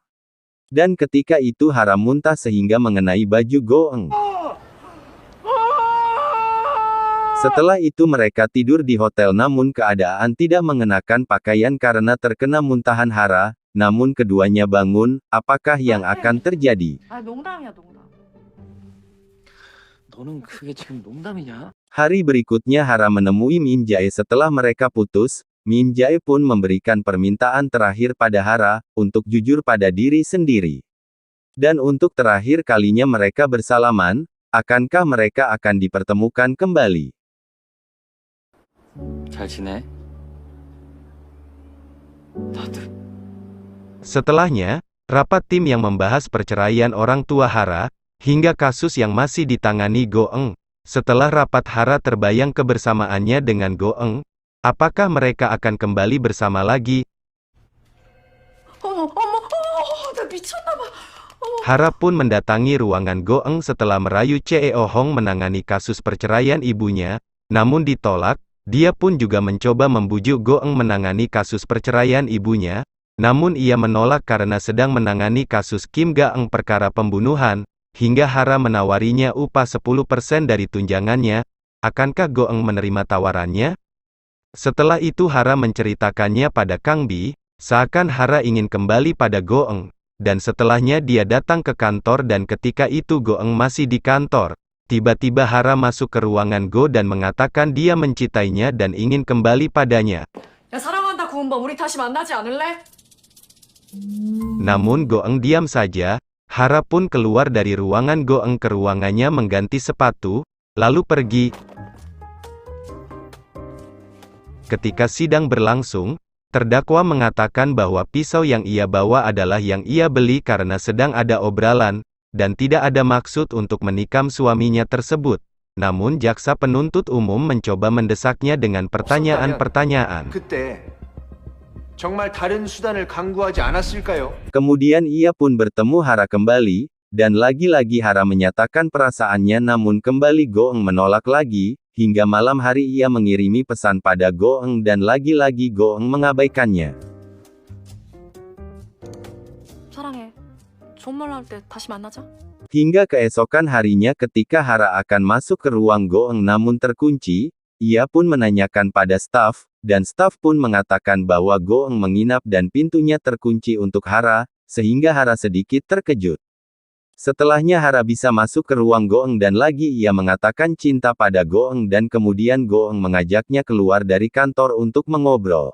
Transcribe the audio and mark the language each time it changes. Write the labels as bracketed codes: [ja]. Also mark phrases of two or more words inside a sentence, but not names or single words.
[id] Dan ketika itu Hara muntah sehingga mengenai baju Goeng. Setelah itu mereka tidur di hotel namun keadaan tidak mengenakan pakaian karena terkena muntahan Hara, namun keduanya bangun, apakah yang akan terjadi? [ko] 농담이야, 농담. 너는 그게 지금 농담이냐? [id] Hari berikutnya Hara menemui Min Jae setelah mereka putus. Min Jae pun memberikan permintaan terakhir pada Hara, untuk jujur pada diri sendiri. Dan untuk terakhir kalinya mereka bersalaman, akankah mereka akan dipertemukan kembali? [ko] 잘 지내? 나도. [id] Setelahnya, rapat tim yang membahas perceraian orang tua Hara, hingga kasus yang masih ditangani Goeng. Setelah rapat Hara terbayang kebersamaannya dengan Goeng. Apakah mereka akan kembali bersama lagi? [ko] 어머, 나 미쳤나 봐. [id] Hara pun mendatangi ruangan Goeng setelah merayu Cheo Hong menangani kasus perceraian ibunya, namun ditolak. Dia pun juga mencoba membujuk Goeng menangani kasus perceraian ibunya, namun ia menolak karena sedang menangani kasus Kim Gaeng perkara pembunuhan, hingga Hara menawarinya upah 10% dari tunjangannya. Akankah Goeng menerima tawarannya? Setelah itu Hara menceritakannya pada Kang Bi, seakan Hara ingin kembali pada Goeng, dan setelahnya dia datang ke kantor dan ketika itu Goeng masih di kantor. Tiba-tiba Hara masuk ke ruangan Go dan mengatakan dia mencintainya dan ingin kembali padanya. [ko] 야, 사랑한다, 구은범. 우리 다시 만나지 않을래? [id] Namun Goeng diam saja. Hara pun keluar dari ruangan Goeng ke ruangannya mengganti sepatu, lalu pergi. Ketika sidang berlangsung, terdakwa mengatakan bahwa pisau yang ia bawa adalah yang ia beli karena sedang ada obrolan, dan tidak ada maksud untuk menikam suaminya tersebut. Namun jaksa penuntut umum mencoba mendesaknya dengan pertanyaan-pertanyaan. [ko] 그때 정말 다른 수단을 강구하지 않았을까요? [id] Kemudian ia pun bertemu Hara kembali, dan lagi-lagi Hara menyatakan perasaannya namun kembali Goeng menolak lagi, hingga malam hari ia mengirimi pesan pada Goeng dan lagi-lagi Goeng mengabaikannya. [ko] 사랑해. 좋은 말 나올 때 다시 만나자. [id] Hingga keesokan harinya ketika Hara akan masuk ke ruang Goeng namun terkunci, ia pun menanyakan pada staf, dan staf pun mengatakan bahwa Goeng menginap dan pintunya terkunci untuk Hara, sehingga Hara sedikit terkejut. Setelahnya Hara bisa masuk ke ruang Goeng dan lagi ia mengatakan cinta pada Goeng dan kemudian Goeng mengajaknya keluar dari kantor untuk mengobrol.